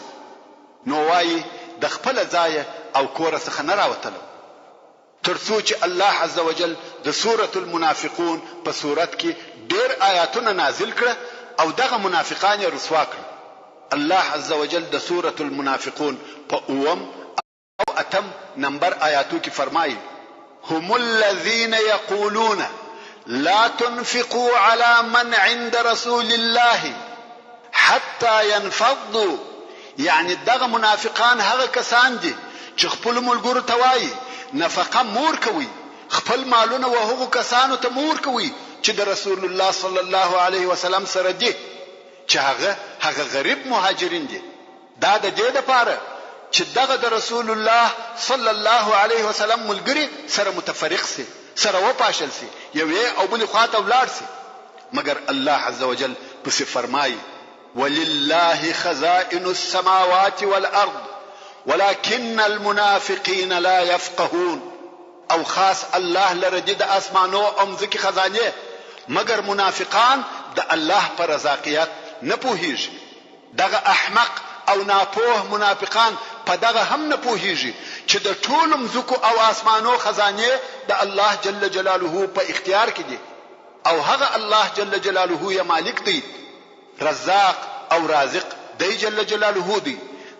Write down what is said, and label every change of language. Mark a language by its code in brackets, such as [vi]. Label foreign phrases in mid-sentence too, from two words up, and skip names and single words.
[ps] نو وایي د خپل ځای او کور څخه نه راوتلم ترڅو چې [ar] الله عز وجل [ps] د سورة المنافقون په صورت کې ډېر آیاتونه نازل کړه او دغه منافقان یې رسوا کړ. [ar] الله عز وجل [ps] د سورة المنافقون په اوم او اتم نمبر آیاتو کې فرمایي [ar] هم الذين يقولون لا تنفقوا على من عند رسول الله حتى ينفضوا. [ps] يعني دغه منافقان هغه کسان دي چې خپل ملګرو ته وایي نفقه مور کوي، خپل مالونه و هغو کسانو ته مور کوي چې د [ar] رسول الله صلی الله علیه وسلم [ps] سره دي، چې هغه غریب مهاجرین دي. دا د دې لپاره چې دغه د [ar] رسول الله صلی الله علیه وسلم [ps] ملګری سره متفرق سي، سره وپاشل سي، یوې او بل خواته ولاړ سي. مگر [ar] الله عز وجل [ps] پس فرمایي [ar] ولله خزائن السماوات والارض ولكن المنافقين لا يفقهون. [ps] او خاص الله لرجه د اسمانو او مځکې خزانه، مگر منافقان د الله پر رزاقیت نه پوهیږي. دغه احمق او ناپوه منافقان په دغه هم نه پوهیږي چې د ټول مځکو او اسمانو خزانه د [ar] الله جل جلاله [ps] په اختیار کې دي، او هغه [ar] الله جل جلاله [ps] یې مالک دی، رزاق او رازق دی [ar] جل جلاله [ps] دی.